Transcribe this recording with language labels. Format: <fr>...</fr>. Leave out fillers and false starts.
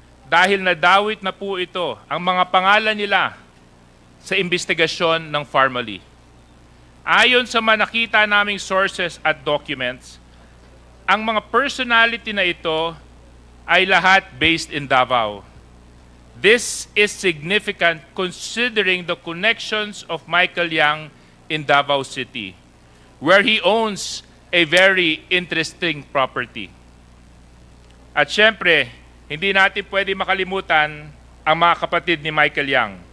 <tl>Dahil nadawit na po ito ang mga pangalan nila sa investigasyon ng Pharmally. Ayon sa mga nakita naming sources at documents, ang mga personality na ito ay lahat based in Davao.</tl> <en>This is significant considering the connections of Michael Yang in Davao City, where he owns a very interesting property.</en> <tl>At syempre, hindi natin pwede makalimutan ang mga kapatid ni Michael Yang.</tl>